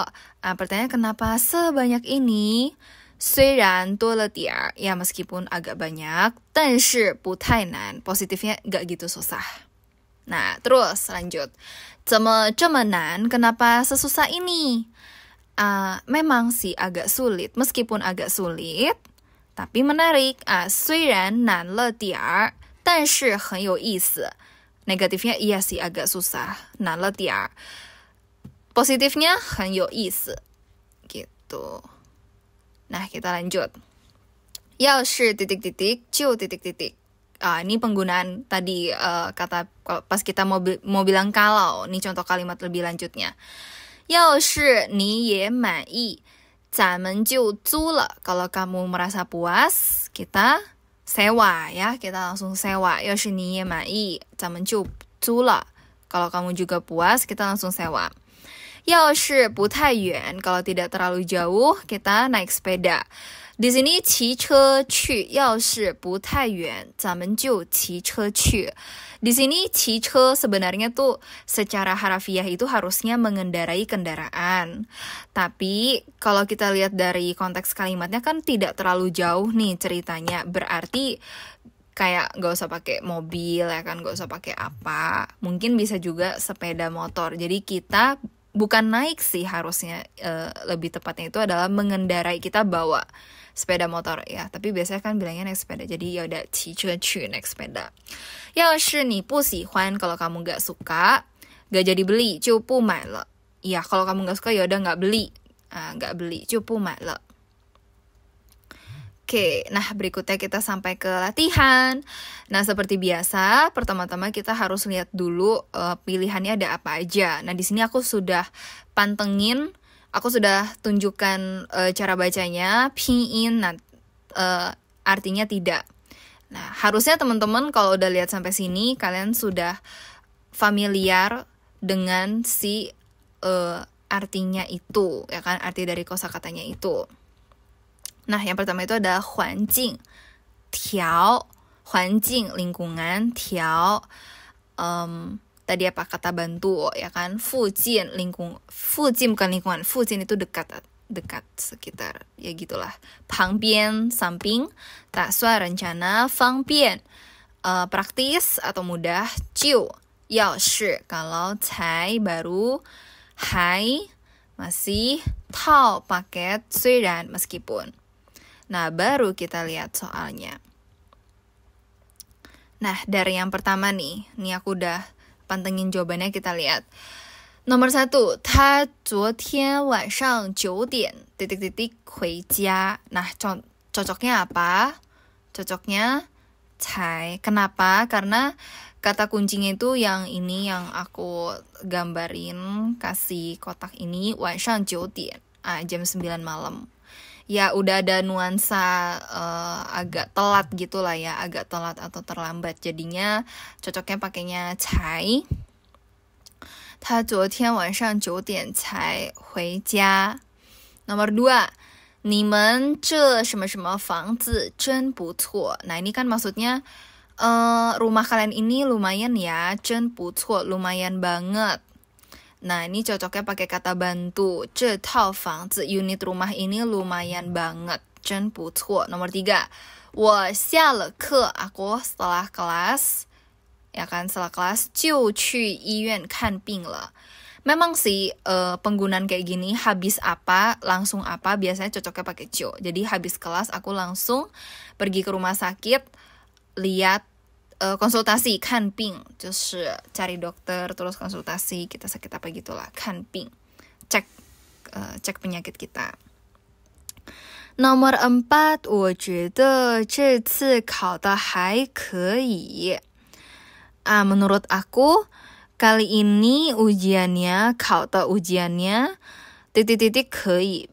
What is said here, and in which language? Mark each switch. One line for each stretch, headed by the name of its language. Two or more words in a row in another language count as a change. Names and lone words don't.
Indonesian: Pertanyaan kenapa sebanyak ini?
Chinese: 虽然多了点儿,
Indonesian: ya meskipun agak banyak,
Chinese: 但是不太难,
Indonesian: positifnya gak gitu susah. Nah, terus lanjut.
Chinese: 怎么这么难?
Indonesian: Kenapa sesusah ini? Memang sih agak sulit, meskipun agak sulit, tapi menarik.
Chinese: 虽然难了点儿, 但是很有意思.
Indonesian: Negatifnya iya sih agak susah,
Chinese: 难了点儿. Positifnya 很有意思.
Indonesian: Gitu. Nah, kita lanjut.
Chinese: 要是
Indonesian: titik titik,
Chinese: 就
Indonesian: titik titik. Ini penggunaan tadi kata pas kita mau bilang kalau. Ini contoh kalimat lebih lanjutnya.
Chinese: 要是你也满意, 咱们就租了.
Indonesian: Kalau kamu merasa puas, kita sewa ya, kita langsung sewa.
Chinese: 要是你也满意, 咱们就租了.
Indonesian: Kalau kamu juga puas, kita langsung sewa.
Chinese: 要是不太远,
Indonesian: kalau tidak terlalu jauh, kita naik sepeda. Di sini
Chinese: 骑车去, 要是不太远, 咱们就骑车去.
Indonesian: Di sini 骑车 sebenarnya tuh secara harafiah itu harusnya mengendarai kendaraan. Tapi kalau kita lihat dari konteks kalimatnya kan tidak terlalu jauh nih ceritanya. Berarti kayak gak usah pakai mobil ya kan, gak usah pakai apa. Mungkin bisa juga sepeda motor. Jadi kita bukan naik sih harusnya, lebih tepatnya itu adalah mengendarai, kita bawa sepeda motor ya, tapi biasanya kan bilangnya naik sepeda, jadi ya udah
Chinese: 骑车去
Indonesian: naik sepeda.
Chinese: 要是你不喜欢,
Indonesian: kalau kamu gak suka, gak jadi beli,
Chinese: 就不买了.
Indonesian: Ya kalau kamu gak suka ya udah gak beli, gak beli,
Chinese: 就不买了.
Indonesian: Oke, nah berikutnya kita sampai ke latihan. Nah seperti biasa, pertama-tama kita harus lihat dulu pilihannya ada apa aja. Nah di sini aku sudah pantengin, aku sudah tunjukkan cara bacanya, pinyin, artinya tidak. Nah, harusnya teman-teman kalau udah lihat sampai sini, kalian sudah familiar dengan si artinya itu, ya kan? Arti dari kosakatanya itu. Nah, yang pertama itu ada
Chinese: 环境, 调, 环境
Indonesian: lingkungan, 调, tadi apa kata bantu ya kan,
Chinese: 附近 附近
Indonesian: bukan lingkungan, 附近 itu dekat sekitar, ya gitulah. 旁边 samping, 打算 rencana, 方便 praktis atau mudah,
Chinese: 就 要是
Indonesian: kalau, 才 baru, 还 masih, 套 paket, 虽然 meskipun. Nah, baru kita lihat soalnya. Nah, dari yang pertama nih aku udah pantengin jawabannya, kita lihat. Nomor 1,
Chinese: 他昨天晚上9点 titik-titik 回家.
Indonesian: Nah, cocoknya apa? Cocoknya 才. Kenapa? Karena kata kuncinya itu yang ini yang aku gambarin, kasih kotak ini,
Chinese: 晚上9点,
Indonesian: jam 9 malam. Ya udah ada nuansa agak telat gitu lah ya, agak telat atau terlambat. Jadinya cocoknya pakainya
Chinese: 才. 他昨天晚上9点才回家. Nomor 2, 你们这什么什么房子真不错.
Indonesian: Nah ini kan maksudnya rumah kalian ini lumayan ya,
Chinese: 真不错,
Indonesian: lumayan banget. Nah, ini cocoknya pakai kata bantu.
Chinese: 这套房子
Indonesian: unit rumah ini lumayan banget.
Chinese: 真不错. Nomor 3. 我下了课
Indonesian: aku setelah kelas, ya kan, setelah kelas
Chinese: 就去医院看病了.
Indonesian: Memang sih penggunaan kayak gini, habis apa, langsung apa, biasanya cocoknya pakai 就. Jadi habis kelas aku langsung pergi ke rumah sakit, lihat konsultasi,
Chinese: 看病 就是
Indonesian: cari dokter, terus konsultasi, kita sakit apa gitulah, 看病 cek penyakit kita. Nomor 4,
Chinese: 我觉得这次考得还可以.
Indonesian: Menurut aku kali ini ujiannya, 考的 ujiannya titik-titik 可以.